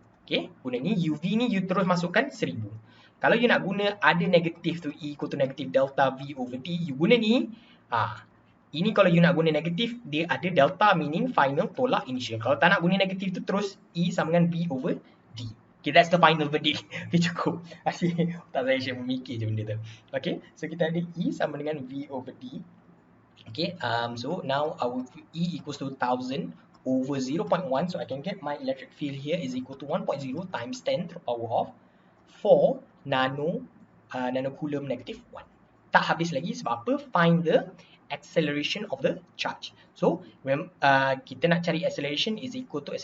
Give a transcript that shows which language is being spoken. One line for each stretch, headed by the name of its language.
Malay: Okay, guna ni, UV ni you terus masukkan 1000. Kalau you nak guna ada negatif tu, E equal to negative delta V over D, you guna ni. Ini kalau you nak guna negatif, dia ada delta meaning final tolak initial. Kalau tak nak guna negatif tu, terus E sama dengan V over D.
English: Okay, that's the final verdict.
Malay: Okay, cukup. Asyik tak saya share memikir je benda tu. Okay, so kita ada E sama dengan V over D.
English: Okay, so now our E equals to 1000 over 0.1. So I can get my electric field here is equal to 1.0 times 10 to the power of 4 nanocoulomb negative 1.
Malay: Tak habis lagi, sebab apa?
English: Find the acceleration of the charge. So
Malay: kita nak cari
English: acceleration is equal to apa?